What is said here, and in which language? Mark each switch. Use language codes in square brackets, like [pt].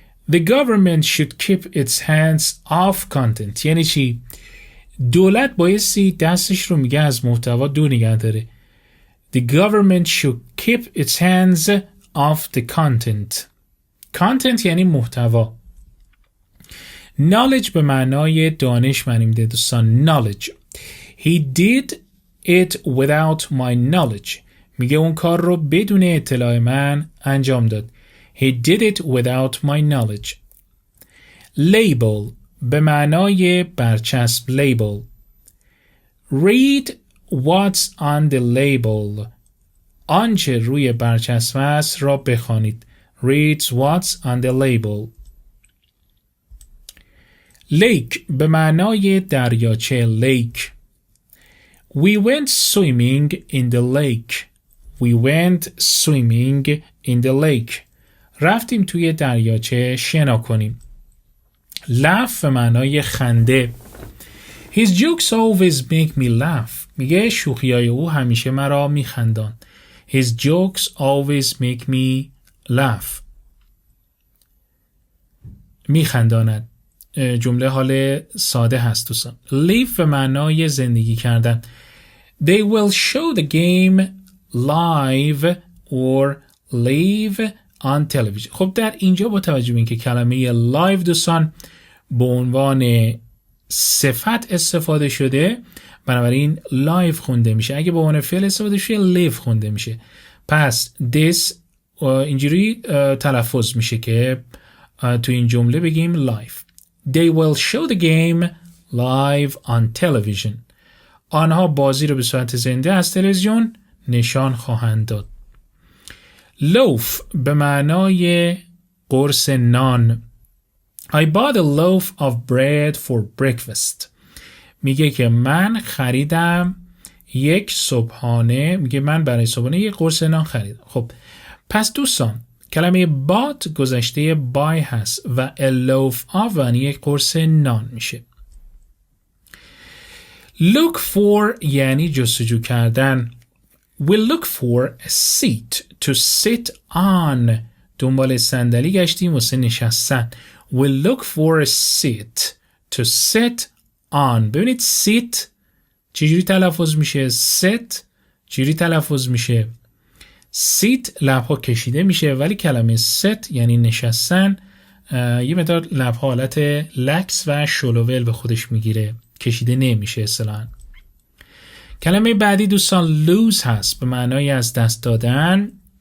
[en] The government should keep its hands off content. [fa] یعنی چی؟ دولت بایستی دستش رو میگه از محتوا دور نگه داره. [en] The government should keep its hands off the content. [fa] Content یعنی محتوا. Knowledge به معنای دانش معنی میده دوستان. [en] Knowledge. He did it without my knowledge. [fa] میگه اون کار رو بدون اطلاع من انجام داد. [en] He did it without my knowledge. [fa] Label به معنای برچسب. [en] Label. Read what's on the label. [fa] آنچه روی برچسب است را بخوانید. [en] Read what's on the label. [fa] Lake به معنای دریاچه. [en] Lake. We went swimming in the lake. We went swimming in the lake. [fa] رفتیم توی دریاچه شنا کنیم. Laugh به معنای خنده. [en] His jokes always make me laugh. [fa] میگه شوخیای او همیشه مرا میخندان. [en] His jokes always make me laugh. [fa] میخنداند. جمله حال ساده هست دوستان. Live به معنای زندگی کردن. [en] They will show the game live or live on television. [fa] خب در اینجا با توجه به اینکه کلمه live دوستان به عنوان صفت استفاده شده بنابراین live خونده میشه. اگه به عنوان فعل استفاده شده live خونده میشه. پس this اینجوری تلفظ میشه که تو این جمله بگیم live. [en] They will show the game live on television. [fa] آنها بازی رو به صورت زنده از تلویزیون نشان خواهند داد. loaf به معنای قرص نان. [en] I bought a loaf of bread for breakfast. [fa] میگه که من خریدم یک صبحانه. میگه من برای صبحانه یک قرص نان خریدم. خب پس دوستان کلمه bought گذشته buy هست و a loaf of یعنی یک قرص نان میشه. Look for یعنی جستجو کردن. [en] We look for a seat to sit on. [fa] دنبال صندلی گشتیم واسه نشستن. [en] We look for a seat to sit on. [fa] ببینید sit چجوری تلفظ میشه؟ sit چجوری تلفظ میشه؟ sit لبها کشیده میشه ولی کلمه sit یعنی نشستن یه مقدار لبها حالت لکس و شلوول به خودش میگیره. کشیده نمیشه اصطلاحاً. کلمه بعدی دوستان lose هست به معنای از دست دادن.